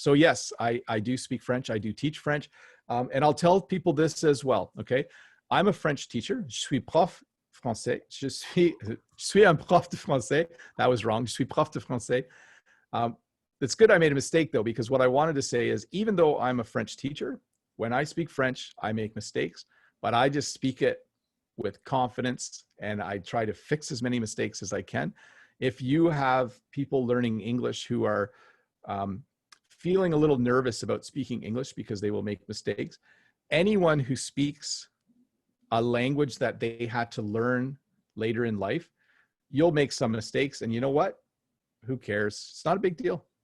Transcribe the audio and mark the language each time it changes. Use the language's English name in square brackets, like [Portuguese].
[English] So yes, I do speak French. I do teach French. And I'll tell people this as well, okay? I'm a French teacher. [French] Je suis prof français. Je suis un prof de français. [English] That was wrong. [French] Je suis prof de français. [English] It's good I made a mistake though, because what I wanted to say is, even though I'm a French teacher, when I speak French, I make mistakes, but I just speak it with confidence and I try to fix as many mistakes as I can. If you have people learning English who are feeling a little nervous about speaking English because they will make mistakes, anyone who speaks a language that they had to learn later in life, you'll make some mistakes. And you know what? Who cares? It's not a big deal.